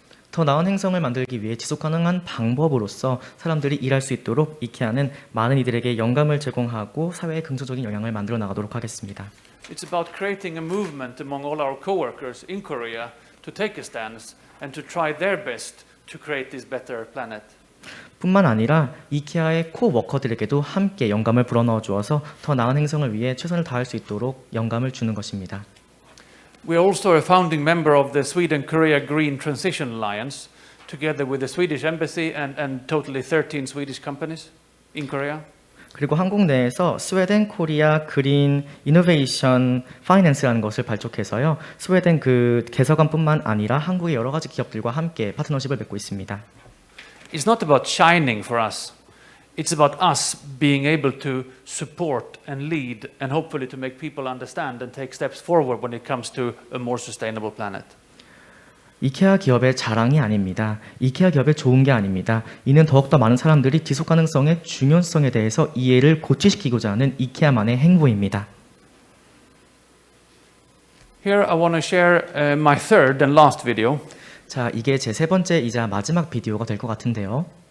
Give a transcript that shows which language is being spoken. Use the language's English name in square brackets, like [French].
[Korean] 더 나은 행성을 만들기 위해 지속가능한 방법으로서 사람들이 일할 수 있도록 이케아는 많은 이들에게 영감을 제공하고 사회에 긍정적인 영향을 만들어 나가도록 하겠습니다. [English] It's about creating a movement among all our co-workers in Korea to take a stance and to try their best to create this better planet. [Korean] 뿐만 아니라 이케아의 코워커들에게도 함께 영감을 불어넣어 주어서 더 나은 행성을 위해 최선을 다할 수 있도록 영감을 주는 것입니다. [English] We are also a founding member of the Sweden-Korea Green Transition Alliance, together with the Swedish Embassy and totally 13 Swedish companies in Korea. [Korean] 그리고 한국 내에서 스웨덴 코리아 그린 이노베이션 파이낸스라는 것을 발족해서요. 스웨덴 그 개서관뿐만 아니라 한국의 여러 가지 기업들과 함께 파트너십을 맺고 있습니다. [English] It's not about shining for us. It's about us being able to support and lead and hopefully to make people understand and take steps forward when it comes to a more sustainable planet. [Korean] 이케아 기업의 자랑이 아닙니다. 이케아 기업의 좋은 게 아닙니다. 이는 더욱더 많은 사람들이 지속가능성의 중요성에 대해서 이해를 고취시키고자 하는 이케아만의 행보입니다. [English] Here I want to share my third and last video. [Korean] 자, 이게 제 세 번째이자 마지막 비디오가 될 것 같은데요.